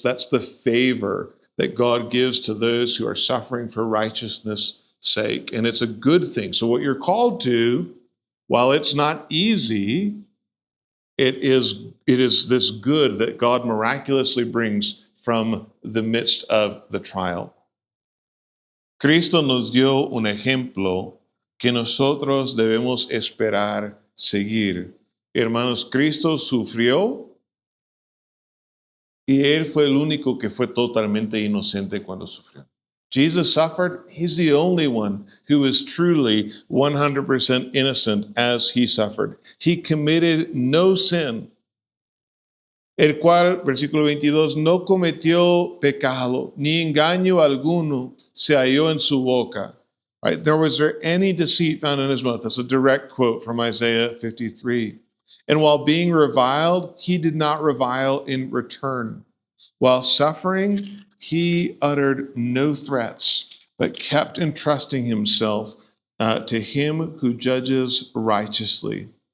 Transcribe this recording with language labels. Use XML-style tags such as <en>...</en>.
<en>That's the favor that God gives to those who are suffering for righteousness' sake. And it's a good thing. So what you're called to, while it's not easy, it is this good that God miraculously brings from the midst of the trial.</en> <es>Cristo nos dio un ejemplo que nosotros debemos esperar seguir. Hermanos, Cristo sufrió y Él fue el único que fue totalmente inocente cuando sufrió.</es> <en>Jesus suffered. He's the only one who is truly 100% innocent as he suffered. He committed no sin,</en> <es>el cual, versículo 22, no cometió pecado, ni engaño alguno se halló en su boca.</es> <en>Right? Nor was there any deceit found in his mouth. That's a direct quote from Isaiah 53. And while being reviled, he did not revile in return. While suffering, he uttered no threats, but kept entrusting himself to him who judges righteously.</en>